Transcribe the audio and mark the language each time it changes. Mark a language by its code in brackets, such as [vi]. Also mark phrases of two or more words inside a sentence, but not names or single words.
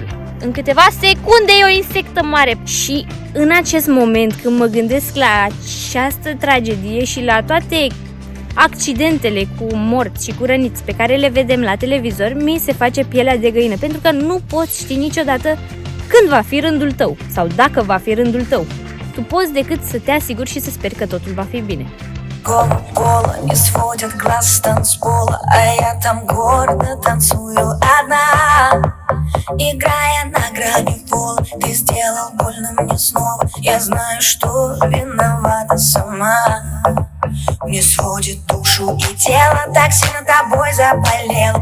[ro] În câteva secunde e o insectă mare și în acest moment când mă gândesc la această tragedie și la toate accidentele cu morți și cu răniți pe care le vedem la televizor, mi se face pielea de găină, pentru că nu poți ști niciodată când va fi rândul tău sau dacă va fi rândul tău. Tu poți decât să te asiguri și să speri că totul va fi bine. [ru] Кола не сводит глаз с танцпола, а я там гордо танцую одна. Играя на грани пола, ты сделал больно мне снова. Я знаю, что виновата сама. Мне сводит душу и тело, так сильно тобой заболел.